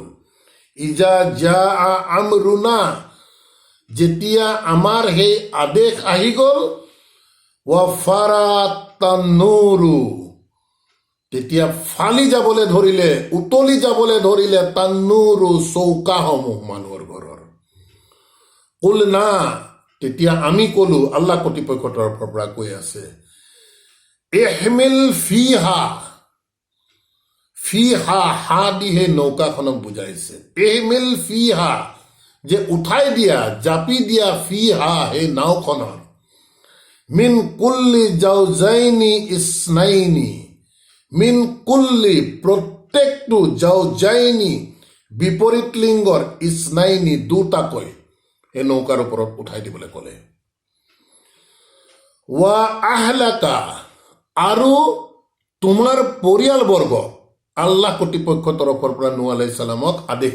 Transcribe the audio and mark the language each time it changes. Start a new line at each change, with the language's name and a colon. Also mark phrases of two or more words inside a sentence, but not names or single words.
Arabic: إذا جاء أمرنا,
Assamese: যেতিয়া আমাৰ সেই আদেশ আহি গ'ল,
Arabic: وفار التنور,
Assamese: তেতিয়া ফালি যাবলৈ ধৰিলে, উতলি যাবলৈ ধৰিলে তান্নুৰু, চৌকাসমূহ মানুহৰ ঘৰৰ। কুলনা, তেতিয়া আমি কলো, আল্লাহ কৰ্তৃপক্ষৰ তৰফৰ পৰা কৈ আছে,
Arabic: احمل فيها,
Assamese: ফিহা, হা দি সেই নৌকাখনক বুজাইছে।
Arabic: احمل فيها,
Assamese: যে উঠাই দিয়া, জাপি দিয়া, ফিহা, সেই নাওখনৰ,
Arabic: من كل زوجين اثنين من كل,
Assamese: প্ৰত্যেকটো, জাওজাইনি, বিপৰীত লিংগৰ, ইসনাইনি, দুটাকৈ এই নৌকাৰ ওপৰত উঠাই দিবলৈ ক'লে।
Arabic: وأهلك,
Assamese: আৰু তোমাৰ পৰিয়ালবৰ্গ, আল্লাহ কৰ্তৃপক্ষৰ তৰফৰ পৰা নূহ
Arabic: عليه السلام
Assamese: আদেশ